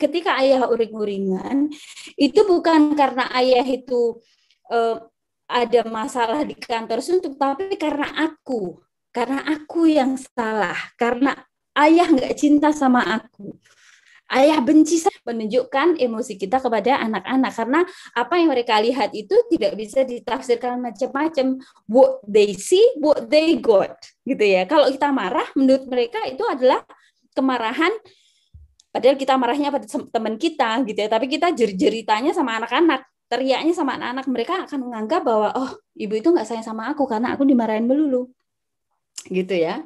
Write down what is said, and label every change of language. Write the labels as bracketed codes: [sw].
[id] Ketika ayah uring-uringan, itu bukan karena ayah itu ada masalah di kantor suntuk, tapi karena aku yang salah, karena ayah nggak cinta sama aku. Ayah benci, menunjukkan emosi kita kepada anak-anak karena apa yang mereka lihat itu tidak bisa ditafsirkan macam-macam. [en] What they see, what they got, gitu ya. [id] Kalau kita marah, menurut mereka itu adalah kemarahan, padahal kita marahnya pada teman kita, gitu ya. Tapi kita jerit-jeritanya sama anak-anak, teriaknya sama anak-anak, mereka akan menganggap bahwa oh ibu itu nggak sayang sama aku karena aku dimarahin melulu, gitu ya.